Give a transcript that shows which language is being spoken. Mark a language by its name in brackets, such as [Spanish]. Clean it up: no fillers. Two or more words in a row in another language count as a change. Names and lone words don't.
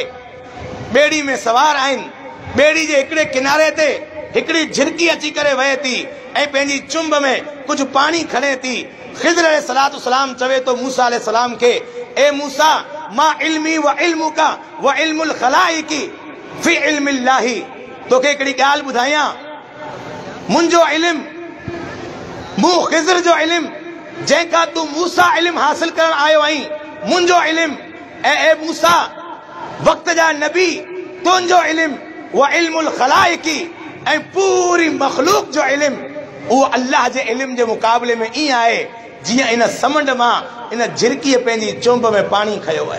[Sindhi] ॿेड़ी में सवार आहिनि, ॿेड़ी जे हिकिड़े किनारे ते हिकिड़ी झिरकी अची करे वहे थी ऐं पंहिंजी चुंब में कुझु पाणी खणे थी। ख़िज़र [Arabic] عليه الصلاة والسلام [Sindhi] चवे थो मूसा अलैहिस्सलाम खे, ए मूसा, [Arabic] ما علمي وعلمك وعلم الخلائق في علم الله, [Sindhi] तोखे हिकिड़ी ॻाल्हि ॿुधायां, मुंहिंजो इल्म, मूं ख़िज़र जो इल्म, जंहिंखां तूं मूसा इल्म हासिल करण आयो आहीं, मुंहिंजो इल्म, ऐं ए मूसा वक़्त जा नबी, तुंहिंजो इल्म [Arabic] وعلم الخلائق, [Sindhi] ऐं पूरी मख़लूक जो इल्म, उहो अल्लाह जे इल्म जे मुक़ाबले में ईअं आहे जीअं इन समंड मां इन झिरकीअ पंहिंजी चुंब में पाणी खयो आहे।